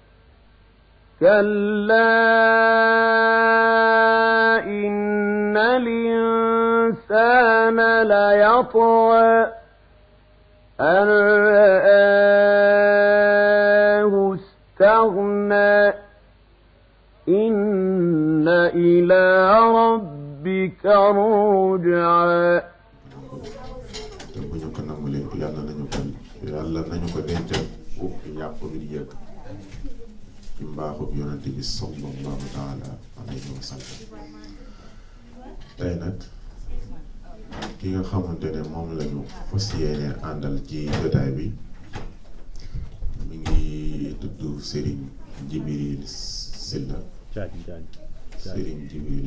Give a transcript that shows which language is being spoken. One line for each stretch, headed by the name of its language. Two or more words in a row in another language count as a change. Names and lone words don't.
Arabic: كلا إن الإنسان ليطغى أن رآه استغنى إن إلى ربك الرجعى
Wolof: bu ñu ko nangulee yàlla nañu ko dencal foofu yàqu bi di yëg ci mbaaxub yonente bi
Arabic: صلى الله تعالى عليه وسلم.
Wolof: tey nag ki nga xamante ne moom lañu fas yéene àndal ci jotaay bi mi ngi tudd Serigne Djibril Silla Serigne Djibril